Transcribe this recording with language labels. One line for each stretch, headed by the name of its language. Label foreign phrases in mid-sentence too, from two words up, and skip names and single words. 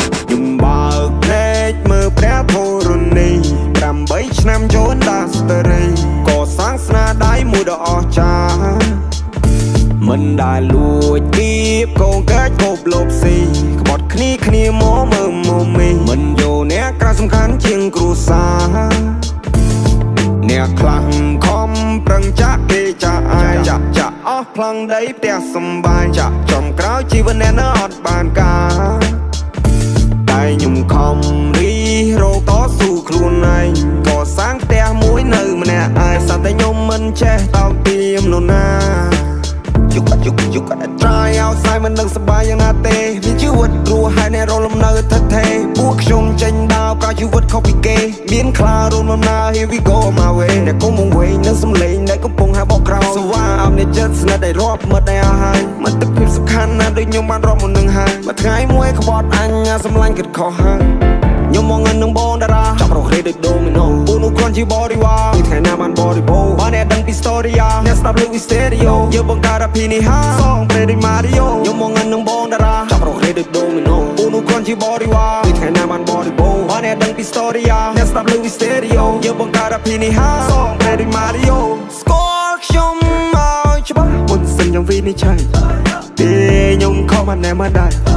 Khmer: ញុំបើកភ្នែកមើលព្រះធរណី ប្រាំបីឆ្នាំចូលដាស្តរី កសាងស្នាដៃមួយដ៏អស្ចារ្យ មិនដែលលួចគៀបកងកែកគប់លបស៊ី ក្បត់គ្នាគ្នាមកមើលមកមី មិនយកអ្នកក្រៅសំខាន់ជាងគ្រួសារ អ្នកខ្លះខំប្រឹងចាក់គេចាក់អាយ ចាក់ ចាក់អស់ប្លង់ដីផ្ទះសំបែង ចាក់ចំក្រោយជីវិតអ្នកនៅអត់បានការ តែខ្ញុំខំរិះរកតស៊ូខ្លួនឯង កសាងផ្ទះមួយនៅម្នាក់ឯង សត្វតែខ្ញុំមិនចេះតោកទាមនរណា
English: You got, you, you gotta try outside
Khmer: មិនដឹងសប្បាយយ៉ាងណាទេ មានជីវិតរស់ហើយអ្នករលំនៅថិតថេរ ពួកខ្ញុំចេញដើរប្រើជីវិតខុសពីគេ មានខ្លារួមដំណើរ
English: Here we go my way
Khmer: អ្នកគុំវង្វេងនឹងសំឡេងដែលកំពុងហៅបកក្រោយ
English: So why
Khmer: អមអ្នកចិត្តស្និទ្ធដែលរាប់មិត្តដែលអស់ហើយ មិត្តភាពសំខាន់ណាស់ដូចខ្ញុំបានរាប់មុននឹងហើយ មួយថ្ងៃមួយក្បត់អញ្ញាសម្លាញ់គិតខុសហើយ ខ្ញុំមកងឹតនឹងបងតារា ចាប់រករេដូចដូមីណូ ពួកនោះគ្រាន់ជាបរិវារ មួយថ្ងៃណាបានបរិបូរ បើអ្នកដឹងពី story អ្នកស្ដាប់លើ Stereo យើងបង្កើតអភិនិហា សងព្រេងដូច Mario ខ្ញុំមកងឹតនឹងបងតារា ចាប់រករេដូចដូមីណូ ពួកនោះគ្រាន់ជាបរិវារ មួយថ្ងៃណាបានបរិបូរ បើអ្នកដឹងពី story អ្នកស្ដាប់លើ Stereo យើងបង្កើតអភិនិហា សងព្រេងដូច Mario ស្គាល់ខ្ញុំឲ្យច្បាស់ មុនសិនខ្ញុំវិនិច្ឆ័យ ពេលខ្ញុំខំអានអ្នកមើលដៃ